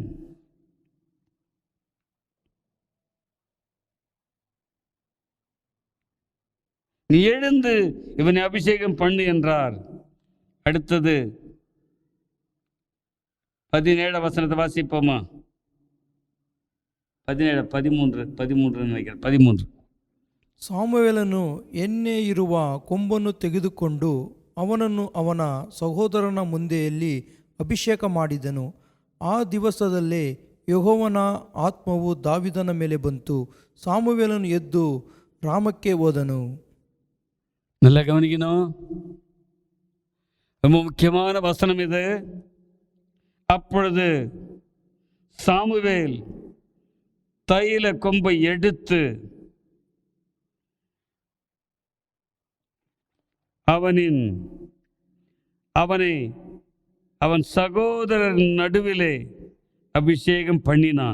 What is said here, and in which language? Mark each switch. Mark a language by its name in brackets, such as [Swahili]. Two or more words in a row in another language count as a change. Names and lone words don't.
[Tamil] நீ எழுந்து இவனை அபிஷேகம் பண்ணு என்றார். அடுத்தது 17 வசனத்தை வாசிப்போமா? 13 நினைக்கிறேன். 13. [Kannada] ಸಾಮುವೇಲನು ಎಣ್ಣೆ ಇರುವ ಕೊಂಬನ್ನು ತೆಗೆದುಕೊಂಡು ಅವನನ್ನು ಅವನ ಸಹೋದರನ ಮುಂದೆಯಲ್ಲಿ ಅಭಿಷೇಕ ಮಾಡಿದನು. ಆ ದಿವಸದಲ್ಲೇ ಯೆಹೋವನ ಆತ್ಮವು ದಾವೀದನ ಮೇಲೆ ಬಂತು. ಸಾಮುವೇಲನು ಎದ್ದು ರಾಮಕ್ಕೆ ಹೋದನು. [Tamil] நல்ல கவனிக்கணும், ரொம்ப முக்கியமான வசனம் இது. அப்பொழுது சாமுவேல் தைல கொம்பை எடுத்து அவனை அவன் சகோதரர் நடுவிலே அபிஷேகம் பண்ணினான்.